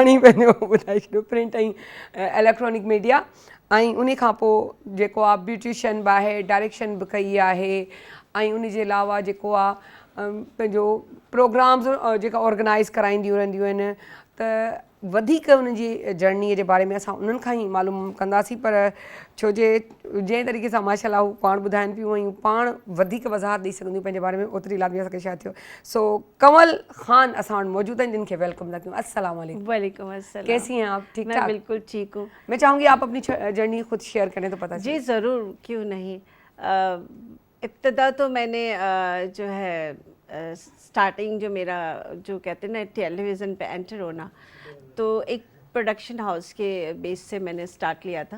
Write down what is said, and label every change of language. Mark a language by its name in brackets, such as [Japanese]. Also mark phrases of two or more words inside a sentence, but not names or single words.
[Sindhi] ई पंहिंजो ॿुधाए छॾियो प्रिंट ऐं [English] electronic media [Sindhi] ऐं उन खां पोइ जेको आहे ब्यूटिशियन बि आहे डायरेक्शन बि कई आहे ऐं उन जे अलावा जेको आहे पंहिंजो प्रोग्राम्स जेका ऑर्गेनाइज़ कराईंदियूं रहंदियूं आहिनि त वधीक उन जी जर्नीअ जे बारे में असां उन्हनि खां ई मालूम कंदासीं, पर छो जे जंहिं तरीक़े सां माशाल्लाह हू पाण ॿुधाइनि पियूं ऐं पाण वधीक वज़ाहत ॾेई सघंदियूं पंहिंजे बारे में, ओतिरी लाज़मी असांखे छा थियो। सो कंवल ख़ान असां वटि मौजूद आहिनि, जिन खे वेलकम था कयूं। [Arabic] السلام عليكم. وعليكم السلام. [Hindi] कैसी हैं आप? ठीक मैं ठाक? बिल्कुल ठीक हूँ। मैं चाहूँगी आप अपनी जर्नी खुद शेयर करें तो पता जी ज़रूर, क्यों नहीं। इब्तदा तो मैंने जो है स्टार्टिंग जो मेरा जो कहते हैं ना टेलीविज़न पे एंटर होना, तो एक [English] production house [Hindi] के बेस से मैंने स्टार्ट लिया था।